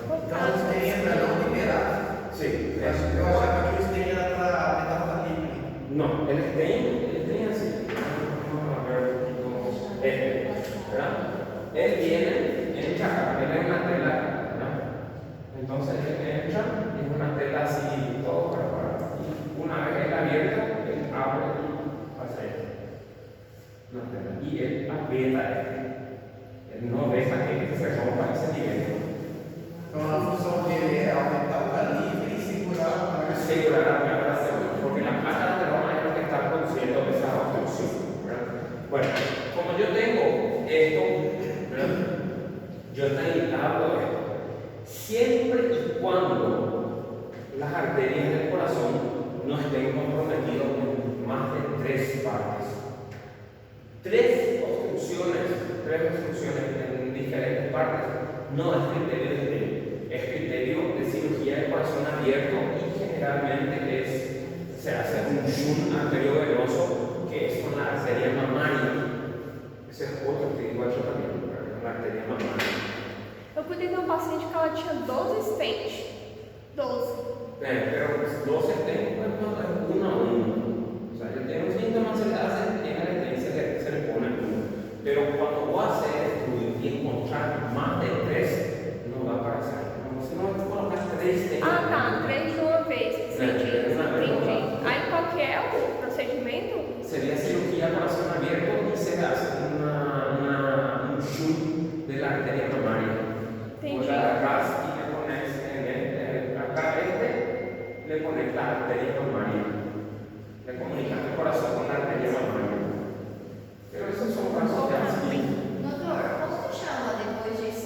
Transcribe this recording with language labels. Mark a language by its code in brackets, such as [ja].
[pt] Então, você entra não liberado. [es] Sí, [pt] Eu achava que o stem era para metanfetamina. [es] no, el stain así. Vamos a ver un poquito ¿verdad? Él viene, entra, él es una tela, ¿verdad? Entonces él entra, es una tela así, todo para y una vez él abierta, él abre y pasa una tela. Y él aprieta, él no deja que se rompa ese nivel. [pt] Então, a função dele é aumentar o calibre e segurar a placa. [es] Segurar la placa, porque la placa de ateroma es lo que está produciendo esa obstrucción, ¿verdad? Bueno, como yo tengo esto, ¿verdad? Yo te hablo de esto. Siempre y cuando las arterias del corazón no estén comprometidas en más de 3 partes. 3 obstrucciones en diferentes partes no es criterio de stent, es criterio de cirugía de corazón abierto y generalmente se hace un shunt arteriovenoso que es con la arteria mamaria. [pt] Esse é outro que igual eu também, uma arteria mamaria. Eu cuidei de uma paciente que ela tinha 12 stents. 12. [es] Pero 12 stents es uno a uno. O sea, yo tengo síntomas, se le hacen en el stent, se le pone uno. Pero cuando vos haces estudio y encontrar más de 3, no da para hacer. Como si no colocas 3 stents. [pt] Ah, tá. 3 de uma vez. Entendi. Aí qual que é o procedimento? [es] Sería cirugía corazón abierto y se hace un shunt de la arteria mamaria. Vos la agarrás y le pones acá le pones la arteria mamaria. Le comunicas el corazón con la arteria mamaria. Pero esos son casos de así. [pt] Doutor, como que chama depois disso?